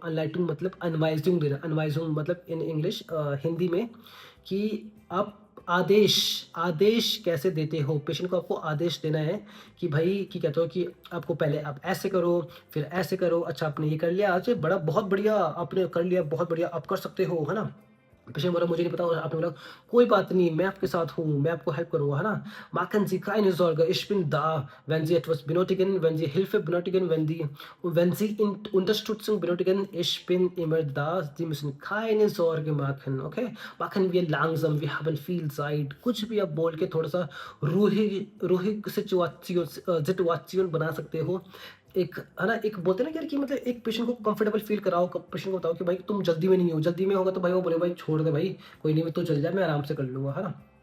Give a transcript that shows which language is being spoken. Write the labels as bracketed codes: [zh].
[hi] अनलाइटुंग मतलब अनवाइजुंग देना, अनवाइजुंग मतलब इन इंग्लिश, हिंदी में, कि आप आदेश आदेश कैसे देते हो पेशेंट को। आपको आदेश देना है कि भाई, कि कहते हो कि आपको पहले आप ऐसे करो, फिर ऐसे करो, अच्छा आपने ये कर लिया, आज बड़ा बहुत बढ़िया आपने कर लिया, बहुत बढ़िया आप कर सकते हो, है ना। पेशेंट बोला मुझे नहीं पता, और आपने बोला कोई बात नहीं, मैं आपके साथ हूँ, मैं आपको हेल्प करूँगा, है ना। [de] Machen Sie keine Sorge, ich bin da, wenn Sie etwas benötigen, wenn Sie Hilfe benötigen, wenn Sie Unterstützung benötigen, ich bin immer da, Sie müssen keine Sorge machen, okay? Machen wir langsam, wir haben viel Zeit। [hi] कुछ भी आप बोल के थोड़ा सा Ruhi Ruhi situation बना सकते हो। एक, है ना, एक बोलते हैं ना यार कि मतलब एक पेशेंट को कंफर्टेबल फील कराओ, पेशेंट को बताओ कि भाई तुम जल्दी में नहीं हो, जल्दी में होगा तो भाई वो बोले भाई छोड़ दे भाई, कोई नहीं, तू चल जा, मैं आराम से कर लूँगा, है ना।